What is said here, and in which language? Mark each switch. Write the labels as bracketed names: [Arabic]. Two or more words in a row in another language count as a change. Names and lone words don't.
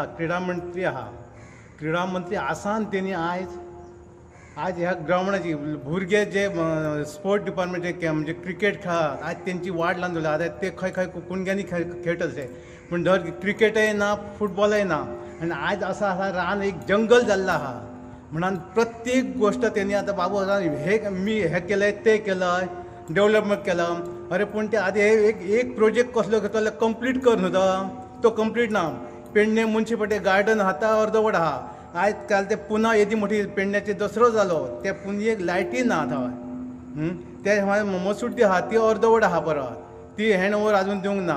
[Konkani] क्रीडा मंत्री आहा, क्रीडा मंत्री आसान तेणी आयज ह्या ग्रावंडाची भुरगे जे [English] sport department [Konkani] म्हणजे क्रिकेट खेळात आयज तेंची वाड लावन दवरल्या. आतां ते खंय कुणग्यांनी खेळटले, पूण धर क्रिकेटय ना, फुटबॉलय ना. आनी आयज असं आसा रान एक जंगल जाल्लो आहा. म्हणून प्रत्येक गोष्ट तेणी आतां बाबू [Marathi] हे मी हे केलंय ते केलंय, [Konkani] डेव्हलपमेंट केलं. अरे पूण ते आधी एक प्रोजेक्ट कसलो घेतलो कंप्लीट कर न्हू तो कंप्लीट ना. पेडणे म्युनिसिपालिटी गार्डन आतां अर्दवट आहा. आयज काल ते पुन्हा येदी मोठी पेडण्याचे दसरो जालो, ते पुन्हा लायटी ना थंय. ते मसूट आहा ती अर्दवट आहा परत, ती [English] hand over [Konkani] अजून दिवंक ना.